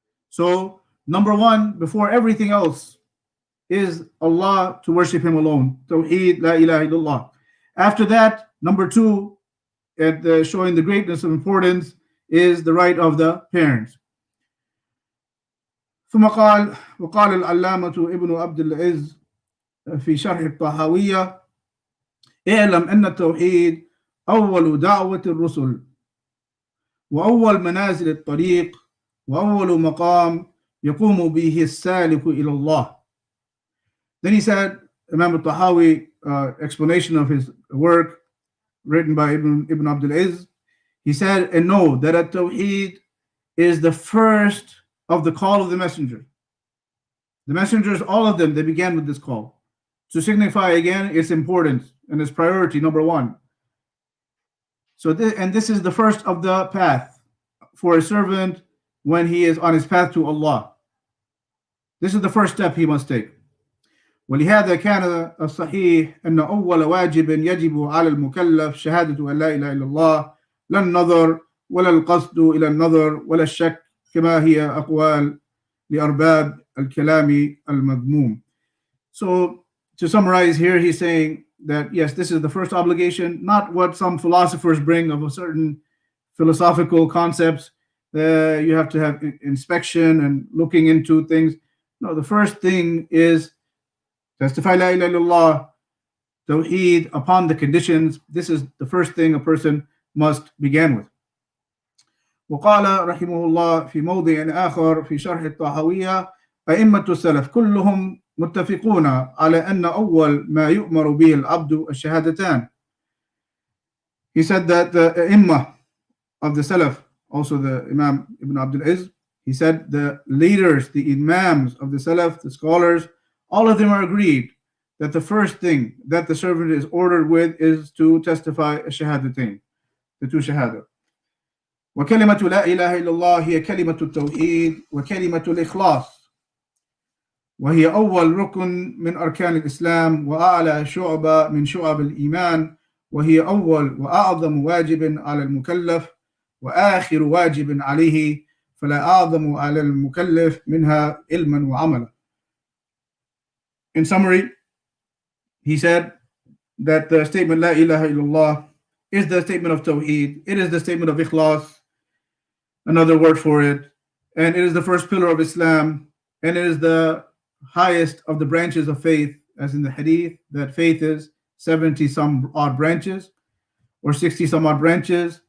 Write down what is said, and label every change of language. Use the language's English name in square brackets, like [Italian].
[English] So number 1, before everything else, is Allah, to worship Him alone. Tawheed, La ilaha illallah. After that, number 2, showing the greatness of importance, is the right of the parents. [Arabic] ثم قال وقال العلامة ابن عبد العز في شرح الطحاوية اعلم أن التوحيد أول دعوة الرسل وأول منازل الطريق وأول مقام يقوم به السالك إلى الله. [English] Then he said, Imam al-Tahawi, explanation of his work written by Ibn Abdul Aziz, he said, and know that at Tawheed is the first of the call of the messenger. The messengers, all of them, they began with this call to signify again its importance and its priority, number one. So, this is the first of the path for a servant when he is on his path to Allah. This is the first step he must take. [Arabic] ولهذا كان الصحيح أن أول واجب يجب على المكلف شهادة أن لا إله إلا الله لا النظر ولا القصد إلى النظر ولا الشك كما هي أقوال لأرباب الكلام المذموم. [English] So to summarize here, he's saying that yes, this is the first obligation, not what some philosophers bring of a certain philosophical concepts. You have to have inspection and looking into things. No, the first thing is testify la ilaha illallah, tawheed upon the conditions. This is the first thing a person must begin with. [Arabic] وقال رحمه الله في موضع آخر في شرح الطحاوية أئمة السلف كلهم متفقون على أن أول ما يؤمر به العبد الشهادتان. [English] He said that the Imam of the Salaf, also the Imam Ibn Abdul Aziz, he said the leaders, the Imams of the Salaf, the scholars, all of them are agreed that the first thing that the servant is ordered with is to testify a shahadatain, the two shahada. [Arabic] وكلمة لا إله إلا الله هي كلمة التوحيد وكلمة الإخلاص وهي أول ركن من أركان الإسلام وأعلى شعبة من شعب الإيمان وهي أول وأعظم واجب على المكلف وآخر واجب عليه فلا أعظم على المكلف منها علما وعملا. [English] In summary, he said that the statement La ilaha illallah is the statement of Tawheed. It is the statement of Ikhlas, another word for it, and it is the first pillar of Islam, and it is the highest of the branches of faith, as in the hadith, that faith is 70 some odd branches or 60 some odd branches.